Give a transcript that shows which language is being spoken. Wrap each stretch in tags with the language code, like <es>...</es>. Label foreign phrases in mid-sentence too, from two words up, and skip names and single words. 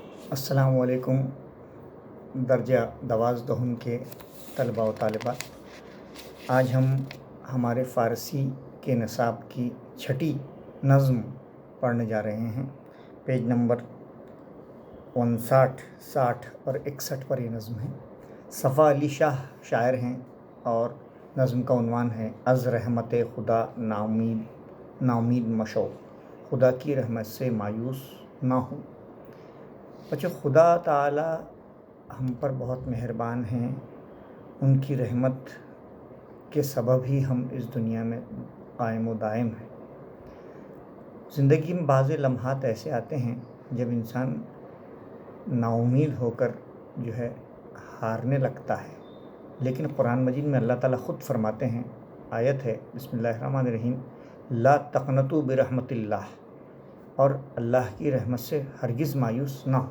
<ur>السلام علیکم درجہ دوازدہم کے طلباء و طالبات، آج ہم ہمارے فارسی کے نصاب کی چھٹی نظم پڑھنے جا رہے ہیں۔ پیج نمبر 59، 60 اور 61 پر یہ نظم ہے۔ صفا علی شاہ شاعر ہیں اور نظم کا عنوان ہے</ur> <fa>از رحمت خدا ناامید مشو،</fa> <ur>خدا کی رحمت سے مایوس نہ ہو۔ بچوں، خدا تعالی ہم پر بہت مہربان ہیں، ان کی رحمت کے سبب ہی ہم اس دنیا میں قائم و دائم ہیں۔ زندگی میں بعض لمحات ایسے آتے ہیں جب انسان نا امید ہو کر ہارنے لگتا ہے، لیکن قرآن مجید میں اللہ تعالیٰ خود فرماتے ہیں، آیت ہے</ur> <ar>بسم اللہ الرحمن الرحیم، لا تقنطوا برحمت اللہ،</ar> <ur>اور اللہ کی رحمت سے ہرگز مایوس نہ ہو۔</ur>